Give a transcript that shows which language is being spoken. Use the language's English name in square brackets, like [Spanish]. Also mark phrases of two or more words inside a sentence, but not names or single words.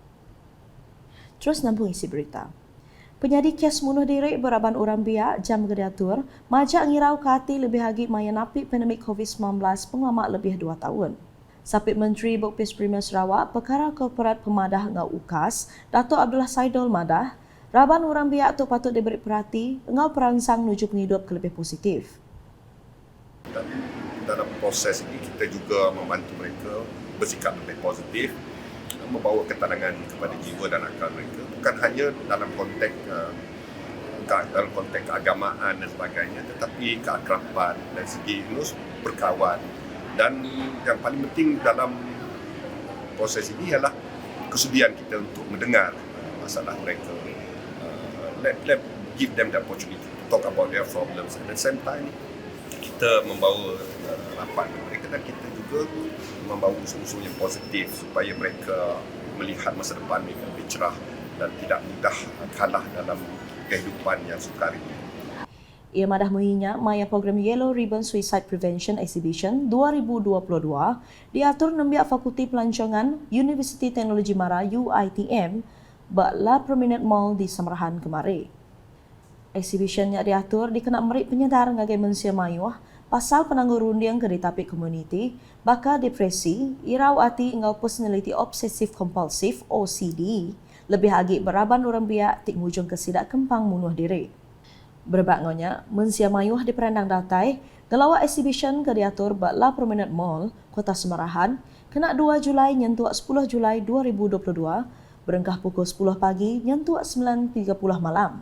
[Iban] Terus nampung isi berita. Penyadi kes bunuh diri beraban orang biak jam diatur, majak ngirau ke hati lebih lagi maya napi pandemik COVID-19 pengamak lebih 2 tahun. Sapit Menteri Bukpis Premier Sarawak, Perkara Korporat Pemadah ngau UKAS, Datuk Abdullah Saidul Madah, raban orang biak tu patut diberi perhati ngau perangsang menuju penghidup ke lebih positif. [Malay] Dan dalam proses ini kita juga membantu mereka bersikap lebih positif, membawa ketenangan kepada jiwa dan akal mereka, bukan hanya dalam konteks keagamaan dan sebagainya, tetapi keakraban dan segi berkawan. Dan yang paling penting dalam proses ini ialah kesudian kita untuk mendengar masalah mereka. [English] Let give them the opportunity to talk about their problems, and at the same time [Malay] kita membawa rapat mereka dan kita juga membawa usul-usul yang positif supaya mereka melihat masa depan mereka lebih cerah dan tidak mudah kalah dalam kehidupan yang sukar ini. [Iban] Ia madah muhinya maya program Yellow Ribbon Suicide Prevention Exhibition 2022 diatur nembiak Fakulti Pelancongan Universiti Teknologi Mara UiTM bakla Prominent Mall di Samarahan kemarin. Exhibitionnya diatur dikenak merik penyedar ngagai mensia mayuh pasal penanggur rundiang ke ditapik komuniti, bakal depresi, irau hati ngau [English] personality obsessive compulsive OCD, [Iban] lebih lagi beraban orang biak tik mujung kesidak kempang bunuh diri. Berbakngonya, mensia mayuh di perandang datai, gelawa exhibition ke diatur bakla Prominent Mall, Kota Semarahan, kena 2 Julai nyentuak 10 Julai 2022, berengkah pukul 10 pagi nyentuak 9.30 malam.